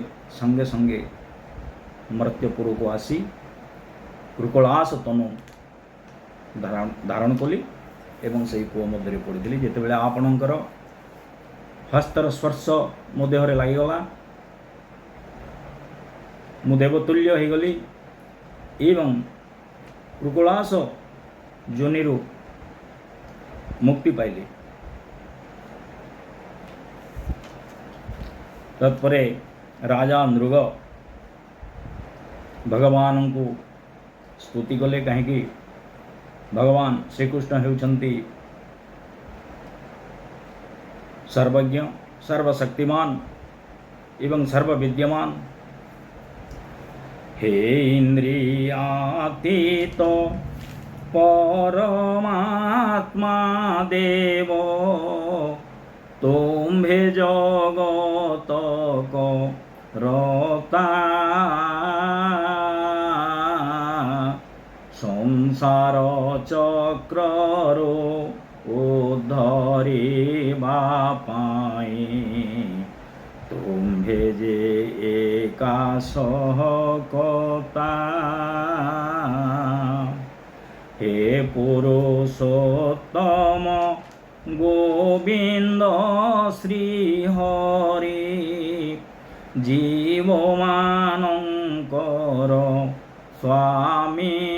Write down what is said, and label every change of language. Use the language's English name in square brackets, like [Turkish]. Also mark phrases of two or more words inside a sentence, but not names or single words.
[Odia] ସଙ୍ଗେ ସଙ୍ଗେ ମର୍ତ୍ତ୍ୟପୁର କୁ ଆସି କୃକଳାସ ତନୁ ଧାରଣ କଲି ଏବଂ ସେ କୂଅ ମଧ୍ୟ ପଡ଼ି ଯିତେ ଆପଣଙ୍କର ହସ୍ତର ସ୍ପର୍ଶ ମୋ ଦେହରେ ଲାଗିଗଲା ମୁଁ ଦେବତୁଲ୍ୟ ହୋ ଗଲି ଏବଂ କୃକଳାସ ଯୋନିରୁ ମୁକ୍ତି ପାଇଲେ। ତତ୍ପରେ ରାଜା ନୃଗ ଭଗବାନ କୁ ସ୍ତୁତି କଲେ କହି ଭଗବାନ ଶ୍ରୀକୃଷ୍ଣ ହେଉଛନ୍ତି ସର୍ବଜ୍ଞ ସର୍ବଶକ୍ତିମାନ ଏବଂ ସର୍ବବିଦ୍ୟମାନ। ହେ ଇନ୍ଦ୍ରିୟାତୀତ ପରମାତ୍ମା ଦେବ ତୁମ୍ଭେ ଜଗତ କୁ ରତା ସଂସାର ଚକ୍ରରୁ ଉଦ୍ଧରିବା ପାଇଁ ତୁମ୍ଭେ ଯେ ଏକା ସହକତା। ହେ ପୁରୁଷୋତ୍ତମ ଗୋବିନ୍ଦ ଶ୍ରୀ ହରି ଜୀବ ମାନଙ୍କର ସ୍ୱାମୀ